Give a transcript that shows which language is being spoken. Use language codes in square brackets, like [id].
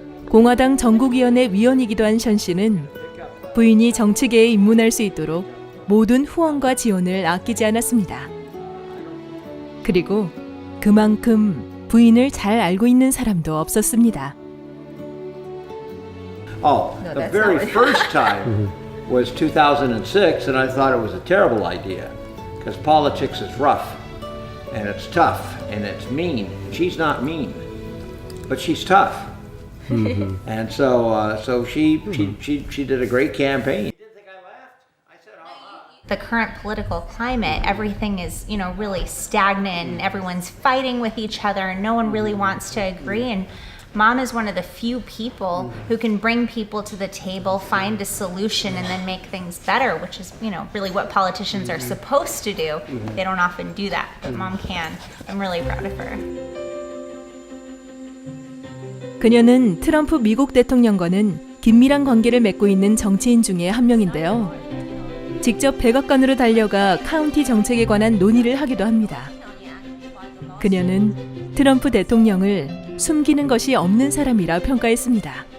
[ko] 공화당 전국위원회 위원이기도 한 션 씨는 부인이 정치계에 입문할 수 있도록 모든 후원과 지원을 아끼지 않았습니다. 그리고 그만큼 부인을 잘 알고 있는 사람도 없었습니다. [en] Oh, the very first time was 2006, and I thought it was a terrible idea because politics is rough, and it's tough, and it's mean. She's not mean, but she's tough, and so she did a great campaign. the current political climate, everything is, really stagnant and everyone's fighting with each other and no one really wants to agree. And Mom is one of the few people who can bring people to the table, find a solution, and then make things better, which is, really what politicians are supposed to do. They don't often do that, but Mom can. I'm really proud of her. [ko] 그녀는 트럼프 미국 대통령과는 긴밀한 관계를 맺고 있는 정치인 중에 한 명인데요. 직접 백악관으로 달려가 카운티 정책에 관한 논의를 하기도 합니다. 그녀는 트럼프 대통령을 숨기는 것이 없는 사람이라 평가했습니다.